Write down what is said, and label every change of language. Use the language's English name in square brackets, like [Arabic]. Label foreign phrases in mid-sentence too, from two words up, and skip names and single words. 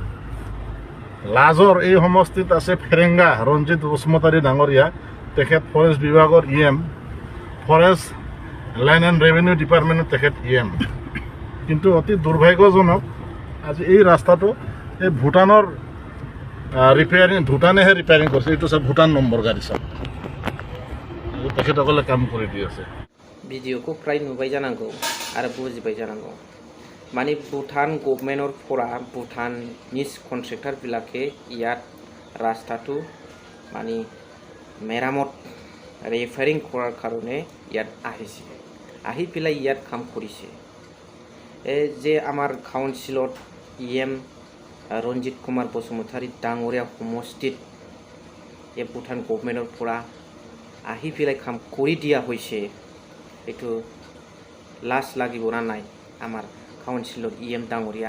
[Assamese] লাজৰ এই সমষ্টিত আছে ফেৰেংগা ৰঞ্জিত বসুমতাৰী ডাঙৰীয়া, তেখেত ফৰেষ্ট বিভাগৰ EM, ফৰেষ্ট লেণ্ড এণ্ড ৰেভিনিউ ডিপাৰ্টমেণ্টৰ তেখেত EM। কিন্তু অতি দুৰ্ভাগ্যজনক, আজি এই ৰাস্তাটো এই ভূটানৰ ভূটানেহে ৰিপেয়াৰিং কৰিছে। এইটো চাওক, ভূটান নম্বৰ গাড়ী চাওক, তেখেতসকলে কাম কৰি দি আছে। [Bodo] भिडिअखौ फ्राय नुबाय जानांगौ आरो बुजिबाय जानांगौ। [Assamese] মানে ভূটান গভৰ্নমেণ্টৰ পৰা ভূটানিজ কন্ট্ৰেক্টৰ বিলাকে ইয়াত ৰাস্তাটো মানে মেৰামত ৰিপেয়াৰিং কৰাৰ কাৰণে ইয়াত আহিছে, আহি পেলাই ইয়াত কাম কৰিছে। যে আমাৰ কাউন্সিলত EM ৰঞ্জিত কুমাৰ বসুমতাৰী ডাঙৰীয়া সমষ্টিত এই ভূটান গভৰ্নমেন্টৰ পৰা আহি পেলাই কাম কৰি দিয়া হৈছে, এইটো লাজ লাগিব না নাই আমাৰ কাউন্সিলৰ EM ডাঙৰীয়া।